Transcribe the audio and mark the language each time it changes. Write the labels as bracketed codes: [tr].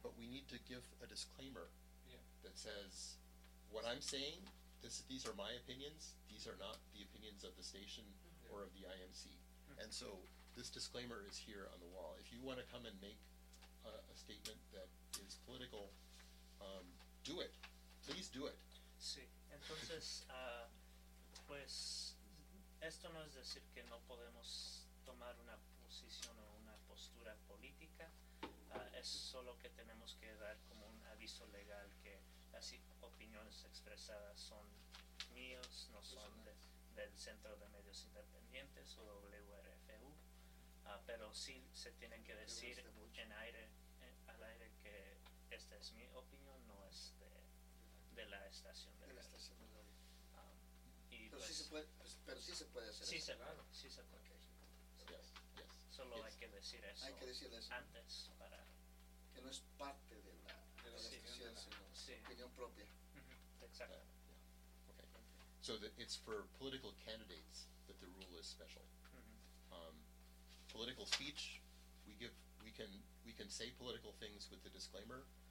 [en] But we need to give a disclaimer that says, what I'm saying, these are my opinions. These are not the opinions of the station or of the IMC. Mm-hmm. And so this disclaimer is here on the wall. If you want to come and make a statement that is political, do it. Please do it. [es] Sí. Entonces, pues, esto no es decir que no podemos tomar una posición o una postura política. Es solo que tenemos que dar como un aviso legal que las opiniones expresadas son míos, no son del Centro de Medios Independientes o WRFU. Pero sí se tienen que decir en aire, al aire, que esta es mi opinión, no es de la estación de la estación de radio. Pero sí se puede hacer. Sí, claro. Sí se puede. [en] Okay. [es] Solo hay que decir eso. Hay que decirle eso antes, para que no es parte de la estación, sino opinión propia. Exacto. [en] Okay. So that it's for political candidates that the rule is special. Mm-hmm. Political speech, we can say political things with the disclaimer.